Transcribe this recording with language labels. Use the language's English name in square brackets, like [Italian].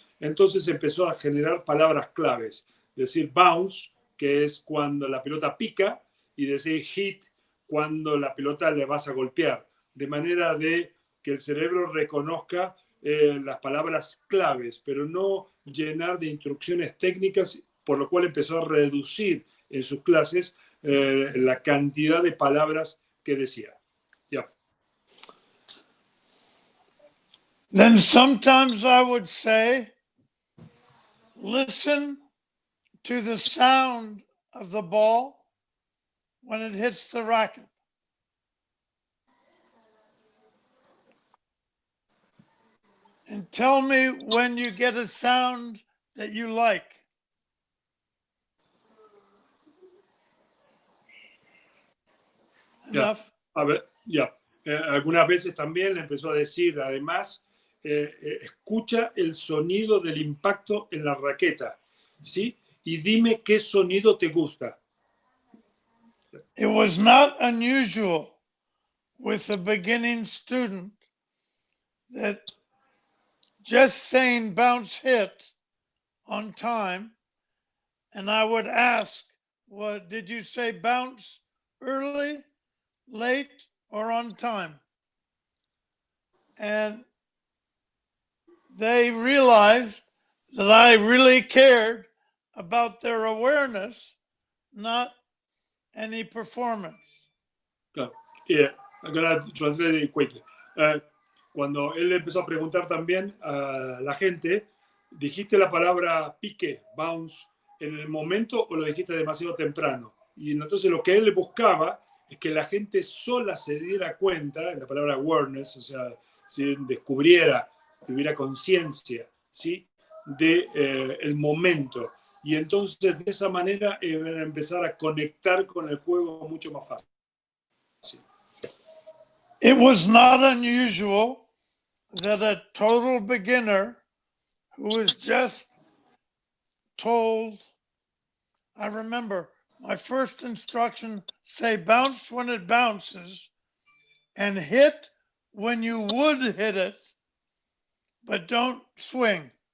[Spanish] Entonces empezó a generar palabras claves, decir bounce, que es cuando la pelota pica, y decir hit, cuando la pelota le vas a golpear, de manera de que el cerebro reconozca las palabras claves, pero no llenar de instrucciones técnicas, por lo cual empezó a reducir en sus clases la cantidad de palabras que decía. Yeah. [English] Then sometimes I would say, listen to the sound of the ball when it hits the racket. And tell me when you get a sound that you like. Enough? [Spanish] A ver, ya. Algunas veces también le empezó a decir, además, escucha el sonido del impacto en la raqueta, ¿sí? Y dime qué sonido te gusta. [English] It was not unusual with a beginning student that just saying bounce hit on time, and I would ask, what did you say bounce early, late, or on time? And they realized that I really cared about their awareness, not any performance. [Spanish] Claro. [English] I'm gonna translate it quickly. [Spanish] Cuando él empezó a preguntar también a la gente, ¿dijiste la palabra pique, bounce, en el momento o lo dijiste demasiado temprano? Y entonces lo que él buscaba es que la gente sola se diera cuenta, en la palabra awareness, o sea, si descubriera, tuviera conciencia, ¿sí? De el momento. Y entonces de esa manera empezar a conectar con el juego mucho más fácil. [English] It was not unusual that a total beginner who was just told, I remember my first instruction, say bounce when it bounces and hit when you would hit it, but don't swing.